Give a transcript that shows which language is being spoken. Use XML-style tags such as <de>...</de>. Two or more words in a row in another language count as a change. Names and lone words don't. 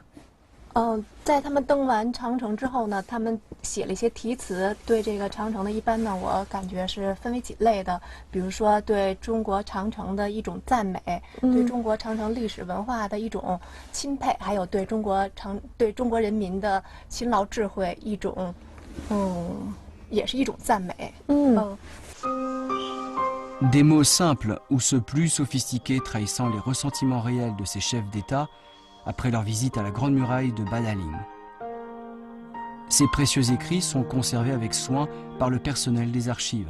<zh>在他们登完长城之后呢，他们写了一些题词，对这个长城的一般呢，我感觉是分为几类的，比如说对中国长城的一种赞美，对中国长城历史文化的一种钦佩，还有对中国人民的勤劳智慧一种，也是一种赞美。</zh> <fr>Des mots simples ou ceux plus sophistiqués trahissant les ressentiments réels de ces chefs d'État après leur visite à la Grande Muraille de Badaling. Ces précieux écrits sont conservés avec soin par le personnel des archives.</fr>